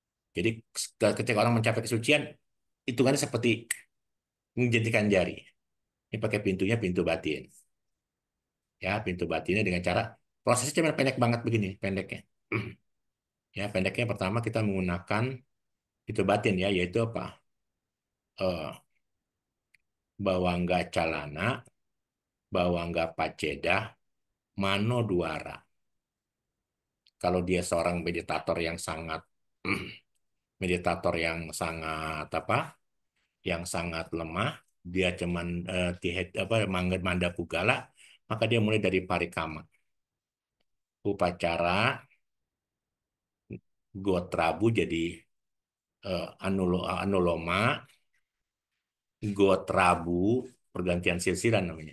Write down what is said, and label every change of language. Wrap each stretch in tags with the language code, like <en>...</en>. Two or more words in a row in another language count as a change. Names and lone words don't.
<id>Jadi ketika orang mencapai kesucian, itu kan seperti menjentikan jari. Ini pakai pintunya pintu batin. Ya, pintu batinnya dengan cara prosesnya cuma pendek banget begini, pendeknya. Ya, pendeknya pertama kita menggunakan pintu batin ya, yaitu apa?</id> <pi>Eh, Bawangga calana, bawangga paceda, mano duara.</pi> <id>Kalau dia seorang meditator yang sangat meditator yang sangat apa? Yang sangat lemah, dia cuman</id> <pi>manda pugala,</pi> <id>maka dia mulai dari</id> <pi>parikama, upacara, gotrabu</pi> <id>jadi</id> <pi>anuloma, gotrabu,</pi> <id>pergantian silsilah namanya.</id>